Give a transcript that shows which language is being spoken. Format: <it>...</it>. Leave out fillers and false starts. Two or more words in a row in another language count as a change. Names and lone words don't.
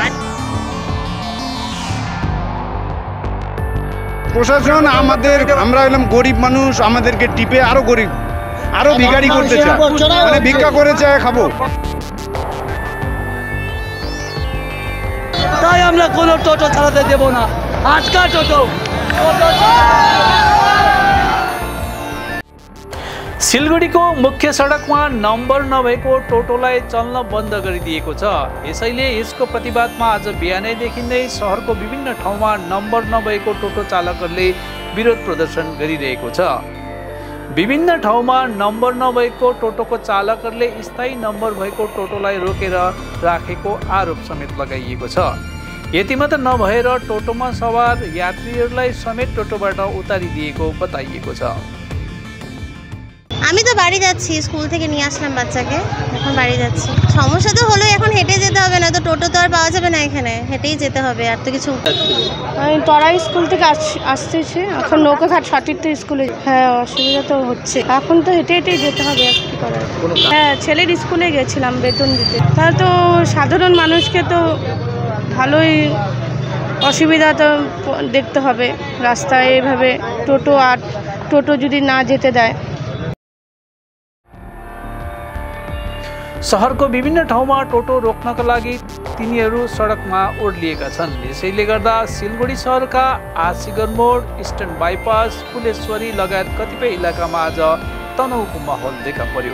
<bn>প্রশাসন আমাদের, আমরা হলাম গরিব মানুষ, আমাদেরকে টিপে আরো গরিব, আরো ভিখারি করতে চায়, মানে ভিক্ষা করে চায় খাবো। তাই আমরা কোনো টোটো চালাতে দেব না, আটকা টোটো।</bn> <ne>सिलगढीको मुख्य सडकमा नम्बर नभएको टोटोलाई चल्न बन्द गरिदिएको छ। यसैले यसको प्रतिवादमा आज बिहानैदेखि नै सहरको विभिन्न ठाउँमा नम्बर नभएको टोटो चालकहरूले विरोध प्रदर्शन गरिरहेको छ। विभिन्न ठाउँमा नम्बर नभएको टोटोको चालकहरूले स्थायी नम्बर भएको टोटोलाई रोकेर राखेको आरोप समेत लगाइएको छ। यति मात्र नभएर टोटोमा सवार यात्रीहरूलाई समेत टोटोबाट उतारिदिएको बताइएको छ।</ne> <bn>আমি তো বাড়ি যাচ্ছি, স্কুল থেকে নিয়ে আসলাম বাচ্চাকে, এখন বাড়ি যাচ্ছি। সমস্যা তো হলো, এখন হেঁটে যেতে হবে, না তো টোটো তো আর পাওয়া যাবে না, এখানে হেঁটেই যেতে হবে, আর তো কিছু। আমি তরাই স্কুল থেকে আসতেছি, এখন নৌকাঘাট সতীর্থ স্কুলে। হ্যাঁ, অসুবিধা তো হচ্ছে, এখন তো হেঁটে হেঁটেই যেতে হবে, আর কি করার। হ্যাঁ, ছেলের স্কুলে গেছিলাম বেতন দিতে। তাহলে তো সাধারণ মানুষকে তো ভালোই অসুবিধা তো দেখতে হবে রাস্তায় এভাবে টোটো যদি না যেতে দেয়।</bn> <ne>सहरको विभिन्न ठाउँमा टोटो रोक्नका लागि तिनीहरू सडकमा ओर्लिएका छन्। यसैले गर्दा सिलगढी सहरका आसिगर मोड, इस्टर्न बाइपास, फुलेश्वरी लगायत कतिपय इलाकामा आज तनाउको माहौल देखा पर्यो।</ne>